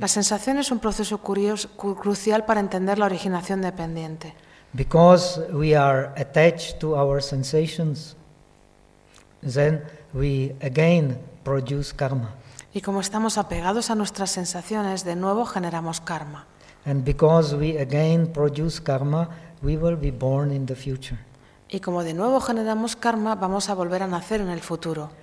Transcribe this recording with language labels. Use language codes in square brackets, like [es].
[es] La sensación es un proceso crucial para entender la originación dependiente. [en] Because we are attached to our sensations, then we again produce karma. [es] Y como estamos apegados a nuestras sensaciones, de nuevo generamos karma. [en] And because we again produce karma, we will be born in the future. [es] Y como de nuevo generamos karma, vamos a volver a nacer en el futuro.